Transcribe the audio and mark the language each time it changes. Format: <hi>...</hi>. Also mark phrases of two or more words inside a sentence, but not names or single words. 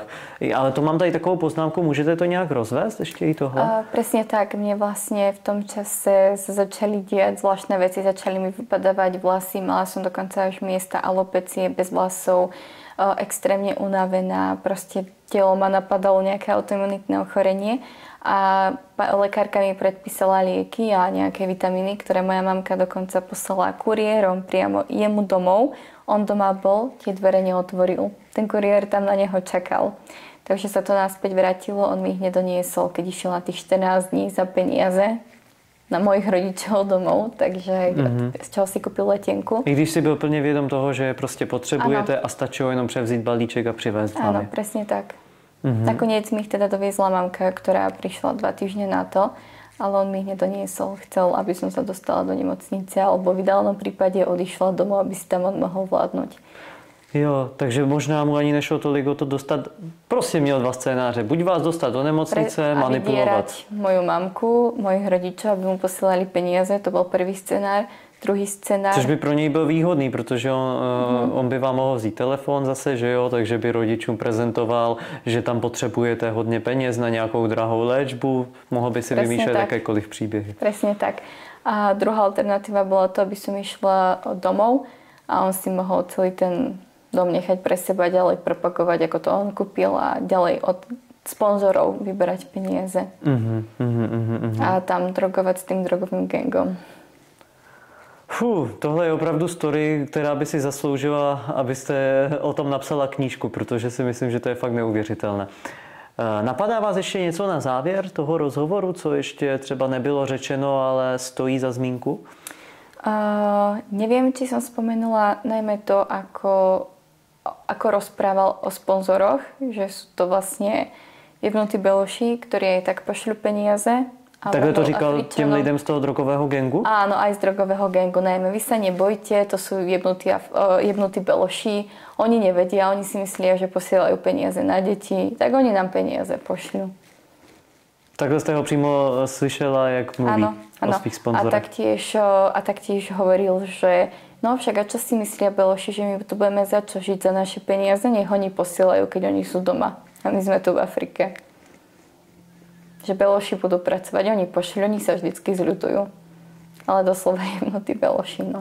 <cs>Ale to mám tady takovou poznámku, můžete to nějak rozvést ještě i tohle?</cs> <sk>Presne tak. Mne vlastne v tom čase sa začali diať zvláštne veci, začali mi vypadávať vlasy, mala som dokonca až miesta alopecie bez vlasov, extrémne unavená, proste telo ma napadalo nejaké autoimunitné ochorenie. A lekárka mi predpísala lieky a nejaké vitamíny, ktoré moja mamka dokonca poslala kuriérom priamo jemu domov. On doma bol, tie dvere neotvoril. Ten kuriér tam na neho čakal. Takže sa to naspäť vrátilo, on mi ich nedoniesol, keď išiel na tých 14 dní za peniaze na mojich rodičov domov, takže z čeho si kúpil letenku.</sk> <cs>I když si byl plně vědom toho, že je prostě potřebujete a stačilo jenom převzít balíček a přivést vám.</cs> <sk>Áno, presne tak. Nakoniec mi ich teda doviezla mamka, ktorá prišla 2 týždne na to, ale on mi ich nedoniesol. Chcel, aby som sa dostala do nemocnice, alebo v ideálnom prípade odišla domov, aby si tam on mohol vládnuť.</sk> <cs>Jo, takže možná mu ani nešlo tolik o to dostat, prostě měl 2 scénáře. Buď vás dostat do nemocnice, manipulovat.</cs> <sk>Moju mamku, mojich rodičov, aby mu posielali peniaze, to bol prvý scenár.</sk> <cs>druhý scénář. Což by pro něj byl výhodný, protože on by vám mohl vzít telefon zase, že jo, takže by rodičům prezentoval, že tam potřebujete hodně peněz na nějakou drahou léčbu, mohl by si vymýšlet jakékoliv příběhy.</cs> <sk>Presne tak. A druhá alternatíva bola to, aby som išla domov a on si mohol celý ten dom nechať pre seba, ďalej propagovať, ako to on kúpil a ďalej od sponzorov vyberať peniaze. A tam drogovať s tým drogovým gangom.</sk> <cs>Tohle je opravdu story, která by si zasloužila, abyste o tom napsala knížku, protože si myslím, že to je fakt neuvěřitelné. Napadá vás ještě něco na závěr toho rozhovoru, co ještě třeba nebylo řečeno, ale stojí za zmínku?</cs> <sk>Neviem, či som spomenula najmä to, ako rozprával o sponzoroch, že sú to vlastne jebnutí beloši, ktorí aj tak pošľú peniaze.</sk> <cs>Takhle to říkal těm lidem z toho drogového gangu?</cs> <sk>Áno, aj z drogového gangu. Najmä vy sa nebojte, to sú jebnutí beloši. Oni nevedia, oni si myslia, že posielajú peniaze na deti, tak oni nám peniaze pošľú.</sk> <cs>Takhle jste ho přímo slyšela, jak mluví o svých sponzorech.</cs> <sk>A taktiež hovoril, že no však a čo si myslia beloši, že my tu budeme za čo žiť za naše peniaze, nech oni posielajú, keď oni sú doma. A my sme tu v Afrike. Že beloši budú pracovať, oni pošli, oni sa vždycky zľutujú. Ale doslova jemnutí beloši, no.</sk>